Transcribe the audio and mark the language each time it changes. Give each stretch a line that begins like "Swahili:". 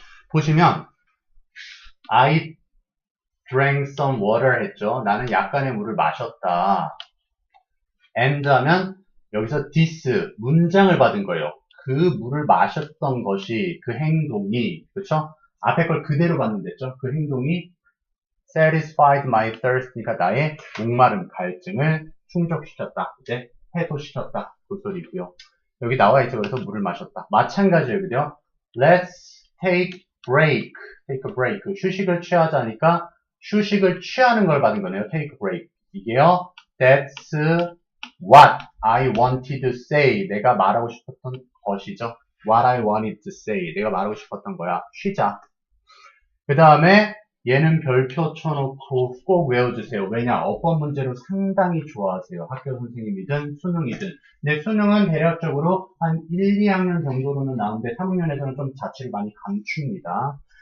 Korean: 보시면
English: I drank some water
Korean: 했죠. 나는 약간의 물을 마셨다. and 하면 여기서 this 문장을 받은 거예요. 그 물을 마셨던 것이 그 행동이 그렇죠? 앞에 걸 그대로 받는댔죠. 그 행동이
English: satisfied my thirst
Korean: 니까 나의 목마름 갈증을 충족시켰다. 이제 해소시켰다. 그 소리고요. 여기 나와 있죠. 그래서 물을 마셨다. 마찬가지예요. 그죠?
English: Let's take break. take a break.
Korean: 휴식을 취하자니까 휴식을 취하는 걸 받은 거네요.
English: take a break.
Korean: 이게요.
English: That's what I wanted to say.
Korean: 내가 말하고 싶었던 것이죠.
English: What I wanted to say.
Korean: 내가 말하고 싶었던 거야. 쉬자. 그 다음에 얘는 별표 쳐놓고 꼭 외워주세요. 왜냐? 어법 문제로 상당히 좋아하세요. 학교 선생님이든 수능이든. 근데 수능은 대략적으로 한 1, 2학년 정도로는 나오는데 3학년에서는 좀 자취를 많이 감춥니다.